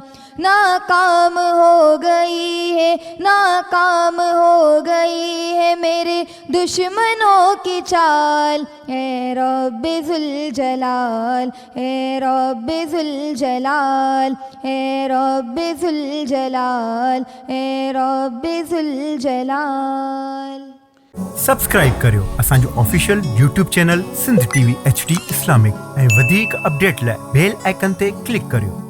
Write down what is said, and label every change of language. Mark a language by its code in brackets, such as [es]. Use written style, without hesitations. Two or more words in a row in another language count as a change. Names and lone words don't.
[ur] ناکام ہو گئی ہے، ناکام ہو گئی ہے میرے دشمنوں کی چال. اے رب ذوالجلال، اے رب ذوالجلال، اے رب ذوالجلال، اے رب ذوالجلال. [sd] سبسکرائب करियो असांजो [en] official YouTube channel [sd] सिंध TV HD इस्लामिक ऐं वधीक अपडेट लाइ [en] bell icon [sd] ते क्लिक करियो.